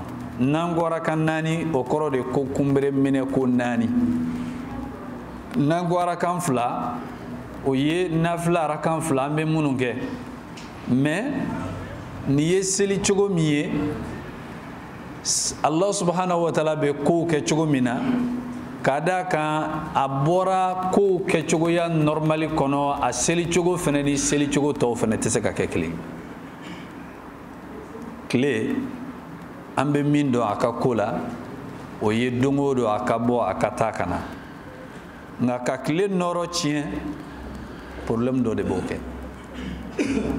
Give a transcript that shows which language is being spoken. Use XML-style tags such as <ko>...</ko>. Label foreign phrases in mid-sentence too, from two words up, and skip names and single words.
<bm>n'an ko arakan 4 o kɔrɔ de ko kunbere minɛ ko 4. n'an ko arakan 2 o ye nafila arakan 2 an bɛ minnu kɛ, mais ni ye seli cogo min ye</bm> <ar>الله سبحانه وتعالى</ar> <bm>bɛ kow kɛ cogo min na, k'a d'a kan a bɔra kow kɛcogoya normali kɔnɔ, a seli cogo fɛnɛ ni seli cogo tɔw fɛnɛ tɛ se ka kɛ kelen. tile an bɛ min dɔn a ka ko la o ye don o don a ka bɔ a ka taa ka na, nka ka tile nɔrɔ tiɲɛ problème dɔ de b'o kɛ.</bm>